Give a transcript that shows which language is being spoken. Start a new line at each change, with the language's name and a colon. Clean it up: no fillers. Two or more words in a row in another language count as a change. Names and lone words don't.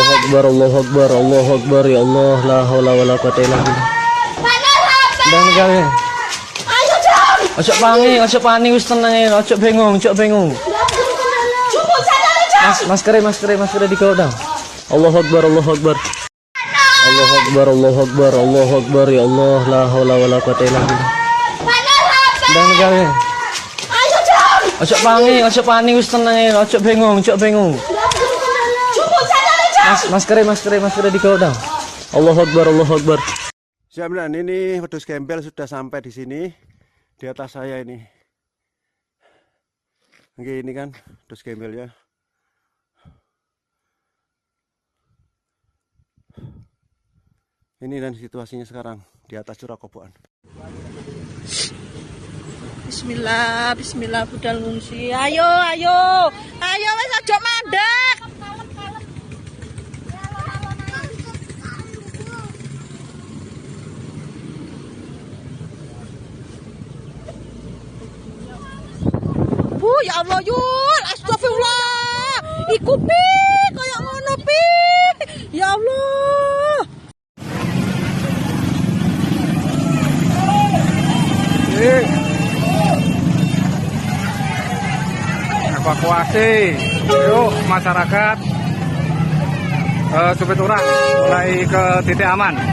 Arabic: أكبر، الله أكبر، الله أكبر، يا الله، لا حول ولا قوة إلا بالله.
Javanese: Dan gawe. Ojo pani wis tenang ya, ojo bingung. Maskere digawa dong.
Arabic: الله أكبر، الله أكبر. الله أكبر، الله أكبر، الله أكبر، يا الله، لا حول ولا قوة إلا بالله.
Javanese: Dan gawe. Ojo pani wis tenang ya, ojo bingung. Maskere digawa dong.
Arabic: الله أكبر، الله أكبر.
Indonesian: Jaminan ini
Javanese: wedhus gembel
Indonesian: sudah sampai di sini, di atas saya ini. Oke, ini kan
Javanese: wedhus gembel
Indonesian: ya. Ini dan situasinya sekarang di atas curah kobokan.
Javanese: Bismillah budal ngungsi. Ayo wis aja mandek.
Arabic: يا الله yul، أستغفر الله.
Javanese: Iku pi kayak ngono pi.
Arabic: يا الله.
Indonesian: Evakuasi yuk masyarakat Supiturang mulai ke titik aman.